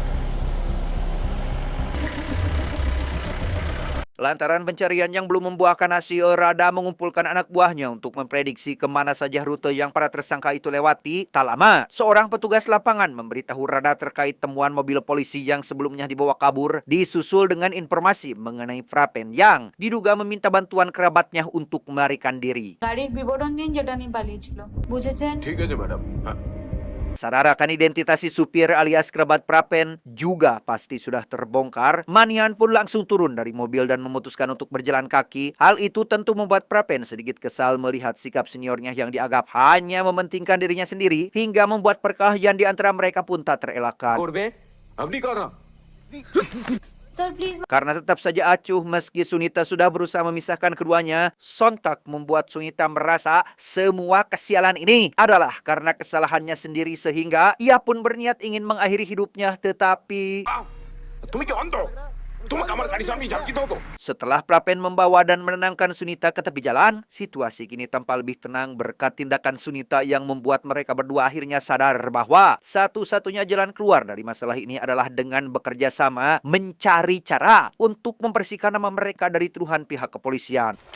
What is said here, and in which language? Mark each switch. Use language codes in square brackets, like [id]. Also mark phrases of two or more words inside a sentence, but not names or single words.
[id] Lantaran pencarian yang belum membuahkan hasil, Rada mengumpulkan anak buahnya untuk memprediksi kemana saja rute yang para tersangka itu lewati. Tak lama, seorang petugas lapangan memberitahu Rada terkait temuan mobil polisi yang sebelumnya dibawa kabur, disusul dengan informasi mengenai Prapen yang diduga meminta bantuan kerabatnya untuk melarikan diri. [bn] গাড়ির বিবরণ দিন যেটা নিয়ে পালিয়েছিল, বুঝেছেন? ঠিক আছে ম্যাডাম। হ্যাঁ। [id] Sadar akan identitas si supir alias kerabat Prapen juga pasti sudah terbongkar. Manian pun langsung turun dari mobil dan memutuskan untuk berjalan kaki. Hal itu tentu membuat Prapen sedikit kesal melihat sikap seniornya yang dianggap hanya mementingkan dirinya sendiri, hingga membuat perkelahian di antara mereka pun tak terelakkan. [bn] করবে আপনি কারা? স্যার প্লিজ [id] Karena tetap saja acuh meski Sunita sudah berusaha memisahkan keduanya, sontak membuat Sunita merasa semua kesialan ini adalah karena kesalahannya sendiri sehingga ia pun berniat ingin mengakhiri hidupnya, tetapi [bn] তুমি কি অন্ধ? তোমাকে আমার গাড়ির সামনে ঝাঁকি দাও তো। [id] setelah Prapen membawa dan menenangkan Sunita ke tepi jalan, situasi kini tampak lebih tenang berkat tindakan Sunita yang membuat mereka berdua akhirnya sadar bahwa satu-satunya jalan keluar dari masalah ini adalah dengan bekerja sama mencari cara untuk membersihkan nama mereka dari tuduhan pihak kepolisian.